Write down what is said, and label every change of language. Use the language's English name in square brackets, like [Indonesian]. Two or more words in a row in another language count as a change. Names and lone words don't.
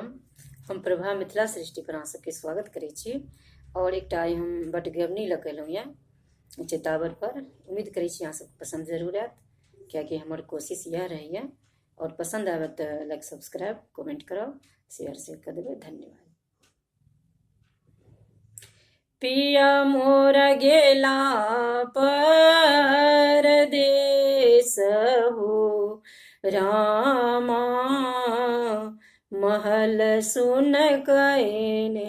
[Maithili] हम प्रभा मिथिला सृष्टि पर अहाँ सबके स्वागत करै छी। और एकटा आइ हम बटगवनी लऽ कऽ एलहुँ यऽ चेतावर पर। उम्मीद करै छी अहाँ सबके पसंद जरूर आयत, कियाकि हमर कोशिश इएह रहैए। और पसंद आबे तऽ [English] like subscribe comment [Maithili] करब, शेयर कऽ देबै। धन्यवाद। पिया मोर गेला परदेस हो रामा, महल सुन कयने।